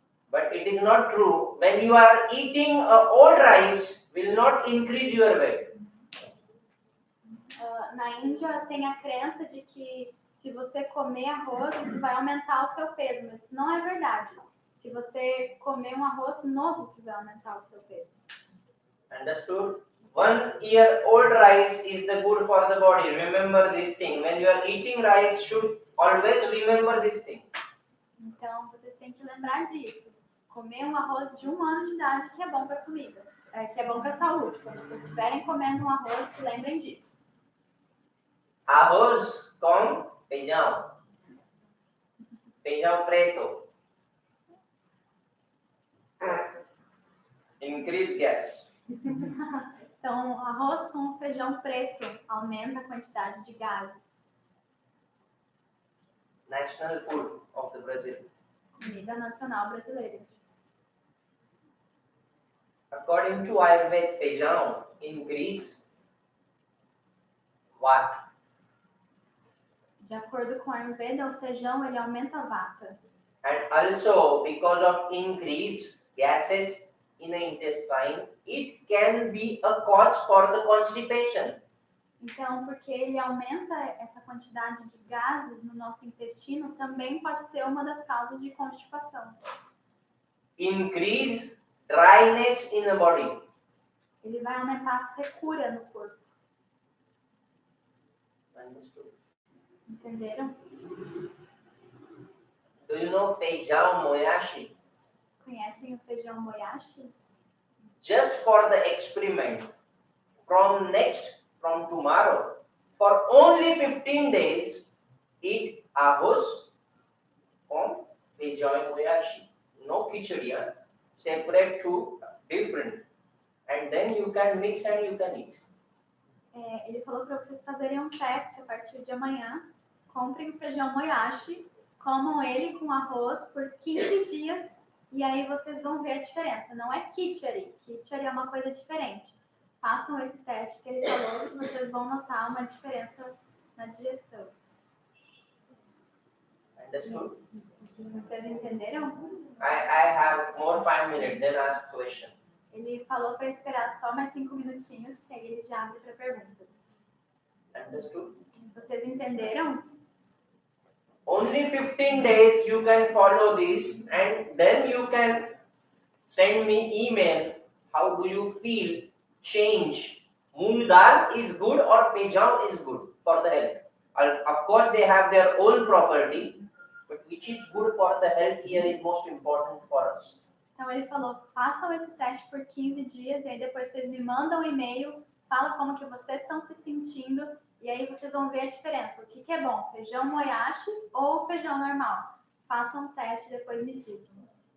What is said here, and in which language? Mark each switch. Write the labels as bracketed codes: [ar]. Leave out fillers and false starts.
[en] But it is not true. When you are eating old rice will not increase your weight. [pt] Na Índia tem a crença de que se você comer arroz, isso vai aumentar o seu peso, mas isso não é verdade. Se você comer um arroz novo, que vai aumentar o seu peso. [en] Understood? 1 year old rice is the good for the body. Remember this thing. When you are eating rice, should always remember this thing. [pt] Então vocês têm que lembrar disso. Comer um arroz de 1 ano de idade que é bom para a comida, que é bom para a saúde. Quando vocês estiverem comendo um arroz, se lembrem disso. Arroz com feijão. Feijão preto. [en] Increase gas. [pt] Então, arroz com feijão preto aumenta a quantidade de gases. [en] National food of the Brazil. [pt] Comida nacional brasileira. [en] According to Ayurveda, feijão increase what? [pt] De acordo com a Ayurveda, o feijão ele aumenta a vata. [en] And also because of increase gases in the intestine, it can be a cause for the constipation. [pt] Então, porque ele aumenta essa quantidade de gases no nosso intestino, também pode ser uma das causas de constipação. [en] Increase dryness in the body. [pt] Ele vai aumentar a secura no corpo. [en] Understood? [pt] Entenderam? [en] Do you know feijão moyashi? [pt] Conhecem o feijão moyashi? [en] Just for the experiment, from tomorrow, for only 15 days, eat [pt] arroz com feijão moyashi. [en] No khichdi, separate two, different. And then you can mix and you can eat. [pt] Ele falou para vocês fazerem um teste a partir de amanhã. Comprem o feijão moyashi, comam ele com arroz por 15 dias e aí vocês vão ver a diferença. Não é khichdi. Khichdi é uma coisa diferente. Façam esse teste que ele falou que vocês vão notar uma diferença na digestão. [en] Understood? [pt] Vocês entenderam? [en] I have more 5 minutes, then ask question. [pt] Ele falou para esperar só mais 5 minutinhos, que aí ele já abre para perguntas. [en] Understood? [pt] Vocês entenderam? [en] Only 15 days you can follow this and then you can send me email. How do you feel? Change. Moong dal is good or feijão is good for the health. Of course they have their own property, but which is good for the health here is most important for us. [pt] Então ele falou, façam esse teste por 15 dias e aí depois vocês me mandam um e-mail, fala como que vocês estão se sentindo e aí vocês vão ver a diferença. O que é bom, feijão moyashi ou feijão normal? Façam um teste e depois me digam.